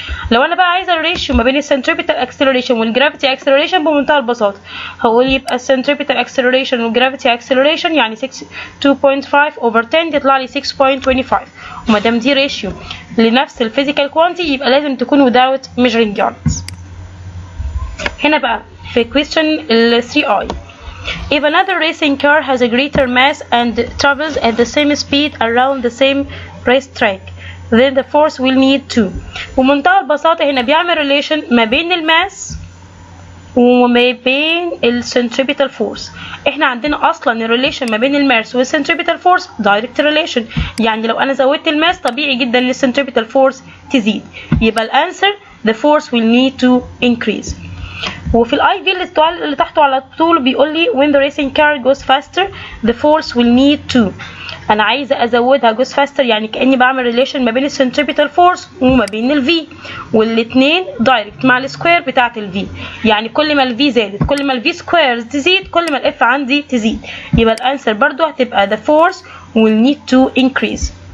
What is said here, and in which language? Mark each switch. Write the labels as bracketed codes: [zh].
[ar] لو انا بقى عايزه الريشيو ما بين السنتريبيتال اكسلريشن والجرافيتي اكسلريشن بمنتهى البساطه هقول يبقى السنتريبيتال اكسلريشن والجرافيتي اكسلريشن يعني 2.5 اوفر 10 تطلع لي 6.25، وما دام دي ريشيو لنفس الفيزيكال كوانتي يبقى لازم تكون [en] without measuring units. [ar] هنا بقى في [en] question ال 3i if another racing car has a greater mass and travels at the same speed around the same racetrack then the force will need to. [ar] ومنتهى البساطة هنا بيعمل relation ما بين الماس وما بين السنتريبيتال فورس. احنا عندنا اصلا الريليشن ما بين الماس والسنتريبيتال فورس دايركت ريليشن، يعني لو انا زودت الماس طبيعي جدا ان السنتريبيتال فورس تزيد، يبقى الانسر [en] the force will need to increase. [ar] وفي الاي في اللي تحته على طول بيقول لي [en] when the racing car goes faster the force will need to. [ar] انا عايزه ازودها [en] goes faster [ar] يعني كاني بعمل ريليشن ما بين السنتريبيتال فورس وما بين الفي، والاثنين دايركت مع السكوير بتاعه الفي، يعني كل ما الفي زادت كل ما الفي سكوير تزيد كل ما الاف عندي تزيد، يبقى الانسر برضو هتبقى [en] the force will need to increase.